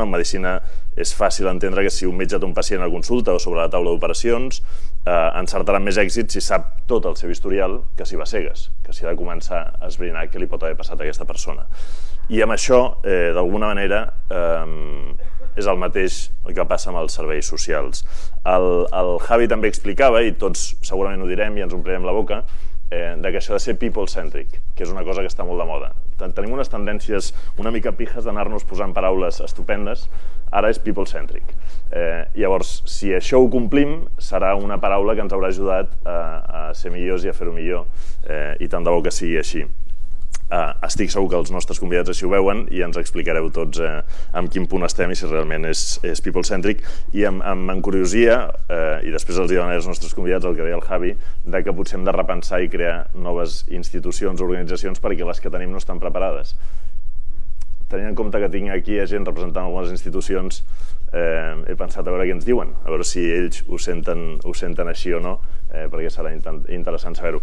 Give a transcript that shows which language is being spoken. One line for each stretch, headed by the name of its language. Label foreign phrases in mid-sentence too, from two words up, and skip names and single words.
Catalan: En medicina és fàcil entendre que si un metge té un pacient a consulta o sobre la taula d'operacions, encertarà més èxit si sap tot el seu historial que si va cegues, que si ha de començar a esbrinar què li pot haver passat a aquesta persona. I amb això, d'alguna manera, és el mateix que passa amb els serveis socials. El Javi també explicava, i tots segurament ho direm i ens omplirem la boca, que això de ser people-centric, que és una cosa que està molt de moda. Tenim unes tendències una mica pijas d'anar-nos posant paraules estupendes, ara és people-centric. Llavors, si això ho complim, serà una paraula que ens haurà ajudat a ser millors i a fer-ho millor, i tant de bo que sigui així. Estic segur que els nostres convidats així ho veuen i ens explicareu tots en quin punt estem i si realment és people-centric, i em encuriosia, i després els donaré als nostres convidats el que deia el Javi, que potser hem de repensar i crear noves institucions o organitzacions perquè les que tenim no estan preparades. Tenint en compte que tinc aquí gent representant algunes institucions, he pensat a veure què ens diuen, a veure si ells ho senten així o no, perquè serà interessant saber-ho.